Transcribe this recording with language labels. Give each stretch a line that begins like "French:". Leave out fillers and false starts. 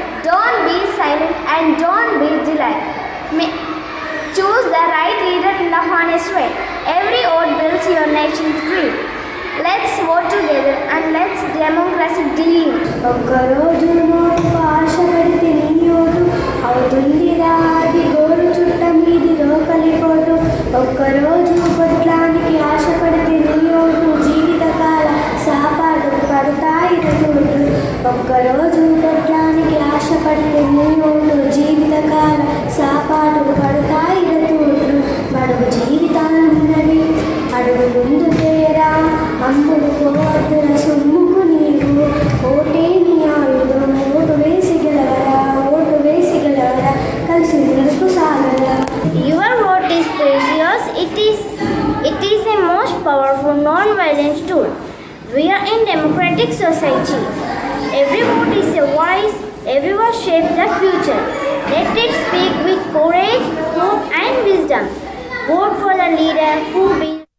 English: Don't be silent and don't be delayed. Choose the right leader in the honest way. Every vote builds your nation's dream. Let's vote together and let's democracy dream.
Telugu: ఒక్కరోజు note ఆశ పెడితే నీ vote అవుతుందిరా అది గోరు చుట్ట మీది రోకలిపోటు. ఒక్కరోజు పొట్లానికి ఆశ పడితే నీ ఓటు జీవితకాల సాపాటు పడతాయి ఓటు. ఒక్కరోజు పొట్లానికి ఆశ పడితే నీ ఓటు జీవితకాల సాపాటు పడతాయి ఓట్లు. మడుగు జీవితాలున్నవి అడుగు ముందు తేరా, అమ్ముడు పోవద్దున సొమ్ముకు నీవు. ఓటే నీ ఆయుధం, ఓటు వేసి గెలవరా, ఓటు వేసి గెలవరా, కలిసి ముందుకు సాగరా.
English: Your vote is precious. It is a most powerful non-violent tool. We are in democratic society. Every vote is a voice. Every voice shapes the future. Let it speak with courage, hope and wisdom. Vote for the leader who will